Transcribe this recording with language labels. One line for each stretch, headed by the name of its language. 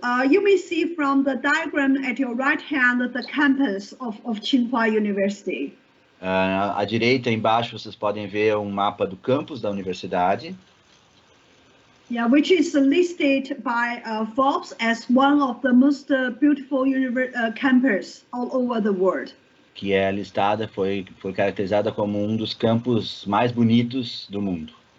English: You may see from the diagram at your right hand the campus of Tsinghua University.
Portuguese: À direita, embaixo, vocês podem ver um mapa do campus da universidade.
English: Which is listed by Forbes as one of the most beautiful campus all over the world.
Portuguese: Que é listada, foi caracterizada como um dos campos mais bonitos do mundo.